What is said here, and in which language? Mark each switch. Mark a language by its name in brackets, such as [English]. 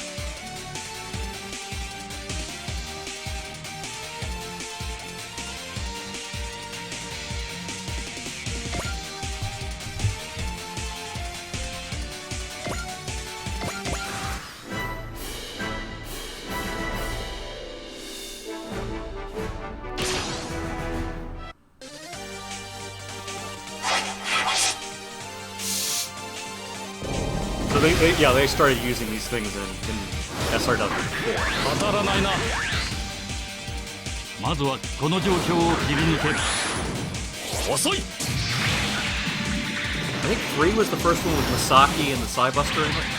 [English] So they started using these things in SRW before. [Japanese] 当たらないな。まずはこの状況を切り抜ける。遅い。 [English] I think 3 was the first one with Masaki and the Psybuster in it.